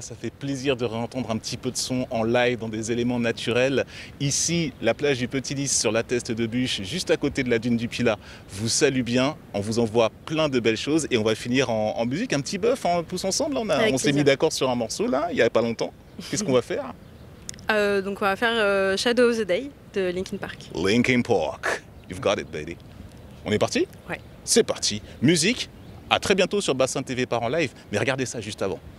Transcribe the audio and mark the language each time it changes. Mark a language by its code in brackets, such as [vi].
[fr] Ça fait plaisir de réentendre un petit peu de son en live dans des éléments naturels. Ici, la plage du Petit Lys sur la Teste de Bûche, juste à côté de la dune du Pilat, vous salue bien. On vous envoie plein de belles choses et on va finir en musique, un petit bœuf tous ensemble. On s'est mis d'accord sur un morceau là, il n'y a pas longtemps. Qu'est-ce qu'on va faire? Donc on va faire Shadow of the Day de Linkin Park. [en] Linkin Park, you've got it baby. [fr] On est parti? Ouais. C'est parti. Musique, à très bientôt sur Bassin TV par en live, mais regardez ça juste avant.